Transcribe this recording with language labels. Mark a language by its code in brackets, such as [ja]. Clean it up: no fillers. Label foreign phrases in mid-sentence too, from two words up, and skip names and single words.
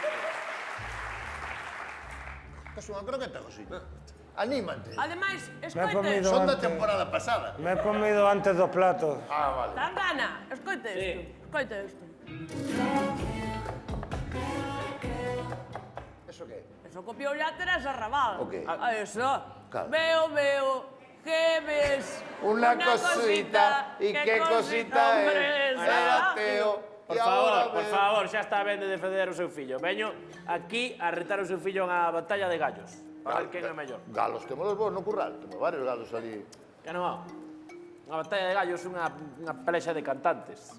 [gl] Es unha croqueta, Josiño. Anímate. Ademais, [es] Me he [gl] escoite, [es] comido [gl] Son da [es] antes. [gl] temporada pasada. [es] Me he comido antes dos platos. Vale. [gl] Tangana, escoite isto. Escoite isto. Eso que é? Eso copiou ya Teresa Raval. Ok. [es] A eso. Claro. Veo, que ves Una cosita, y qué cosita es. Era Teo. [gl] Por favor, xa está ben de defender o seu fillo. Veño aquí a retar o seu fillo a batalla de gallos. Para ver quen é mellor. Galos, temos vos no curral. Temos varios galos ali. Ya non va. Unha batalla de gallos é unha pelexa de cantantes.